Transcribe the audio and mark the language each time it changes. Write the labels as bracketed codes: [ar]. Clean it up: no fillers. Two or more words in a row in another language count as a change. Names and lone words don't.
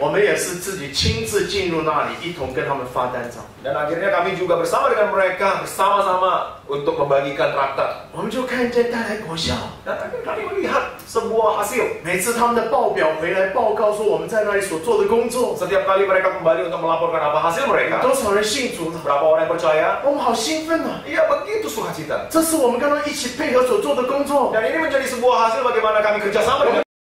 [zh] 我们也是自己亲自进入那里，一同跟他们发单张。 [id] Dan akhirnya kami juga bersama dengan mereka bersama-sama untuk membagikan traktat. [zh] 我们就看见带来果效。 [id] Dan akhirnya kami melihat sebuah hasil. [zh] 每次他们的报表回来报告说我们在那里所做的工作， [id] Setiap kali mereka kembali untuk melaporkan apa hasil mereka, [zh] 多少人信主了， [id] berapa orang yang percaya, [zh] 我们好兴奋啊！ [id] iya begitu sukacita. [zh] 这是我们刚刚一起配合所做的工作。 [id] Dan ini menjadi sebuah hasil bagaimana kami kerjasama dengan